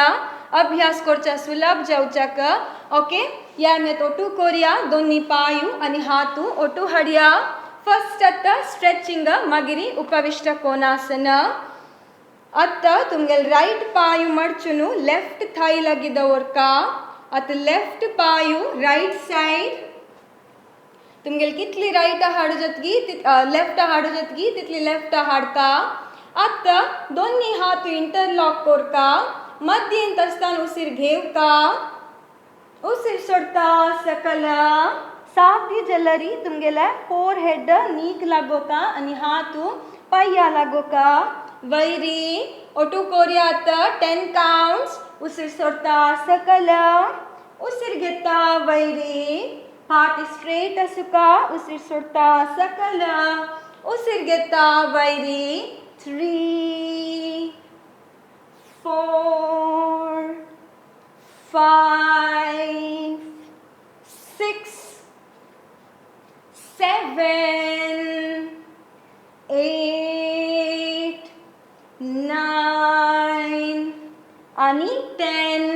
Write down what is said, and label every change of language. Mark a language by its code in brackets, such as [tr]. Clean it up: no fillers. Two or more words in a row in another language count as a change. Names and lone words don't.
[kok] अभ्यास करचा सुलभ जावच्याक. ओके या आमी ओटू कोरया. दोन्ही पायू आणि हातू ओटू हाडया. फर्स्ट आता स्ट्रेचिंग मागिरी उपविष्ट कोणासन. आता तुमगेल राईट पायू मडचुनु [en] left thigh [kok] लागी दवरका. आता लेफ्ट पायू [en] right side [kok] तुमगेल कितली राइट हाडू जातगी लेफ्ट हाडू जातगी तितली लेफ्ट हाडका. आता दोन्ही हात इंटरलॉक कोरका. मध्यंत आसतना उसीर घेवका उसीर सोडता सकल. साध्य जाल्यारी तुमगेले फोर हेड नीक लागोका आणि हातू पाया लागोका. वैरी ओटू कोरया. आता 10 काउंट्स उसीर सोडता सकल. उसीर घेता वैरी फाटी स्ट्रेट आसुका. उसीर सोडता सकल. उसीर घेता वैरी 3 4 5 6 7 8 9 आणि 10.